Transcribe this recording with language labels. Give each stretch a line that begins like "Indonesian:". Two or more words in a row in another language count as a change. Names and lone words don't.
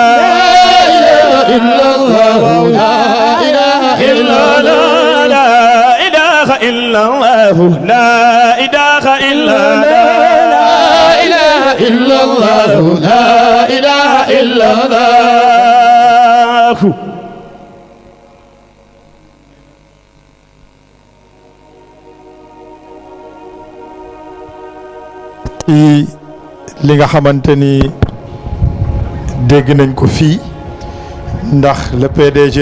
Arabic: إلا الله لا إله إلا الله لا إله إلا الله لا إله إلا لا إله إلا الله لا إله إلا الله
Wolof: ci li nga xamante ni dégg nañ ko fii ndax
French: le PDG